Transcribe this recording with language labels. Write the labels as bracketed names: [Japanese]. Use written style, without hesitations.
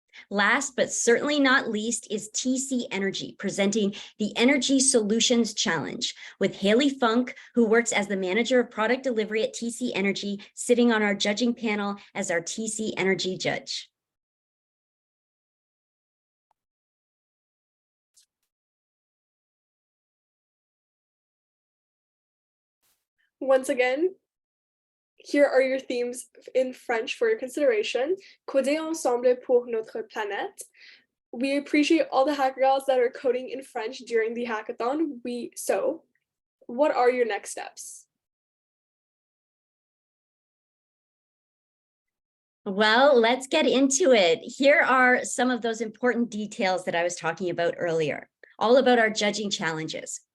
[English] Last but certainly not least is TC Energy, presenting the Energy Solutions Challenge with Haley Funk, who works as the Manager of Product Delivery at TC Energy, sitting on our judging panel as our TC Energy judge. Once again, here are your themes in French for your consideration. [French] Coder ensemble pour notre planète. [English] We appreciate all the Hackergals that are coding in French during the hackathon. What are your next steps? Well, let's get into it. Here are some of those important details that I was talking about earlier, all about our judging challenges.